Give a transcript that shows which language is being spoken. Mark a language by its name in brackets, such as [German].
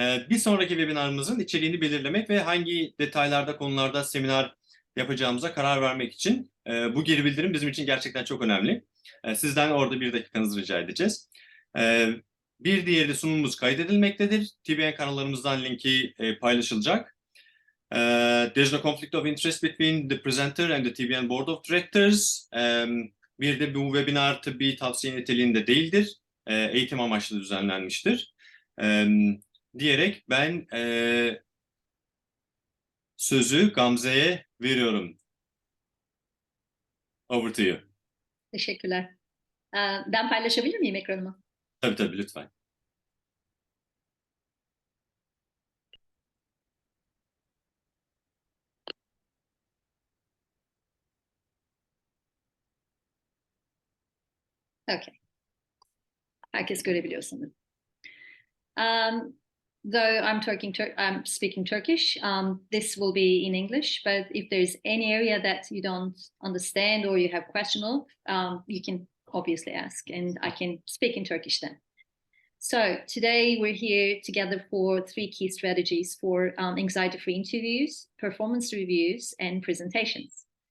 [Turkish] Bir sonraki webinarımızın içeriğini belirlemek ve hangi detaylarda, konularda seminer yapacağımıza karar vermek için bu geri bildirim bizim için gerçekten çok önemli. Sizden orada 1 dakikanızı rica edeceğiz. Bir diğeri de sunumumuz kaydedilmektedir. TBN kanallarımızdan linki paylaşılacak. [English] There's no conflict of interest between the presenter and the TBN Board of Directors. [Turkish] Bir de bu webinar tıbbi tavsiye niteliğinde değildir. Eğitim amaçlı düzenlenmiştir. Diyerek ben sözü Gamze'ye veriyorum. [English] Over to you. [Turkish] Teşekkürler. Ben paylaşabilir miyim ekranımı? Tabii lütfen. [English] Okay. [Turkish] Herkes görebiliyor sanırım. [English] Though I'm speaking Turkish, this will be in English, but if there's any area that you don't understand or you have question of, you can obviously ask, and I can speak in Turkish then. So today we're here together for 3 key strategies for anxiety-free interviews, performance reviews, and presentations.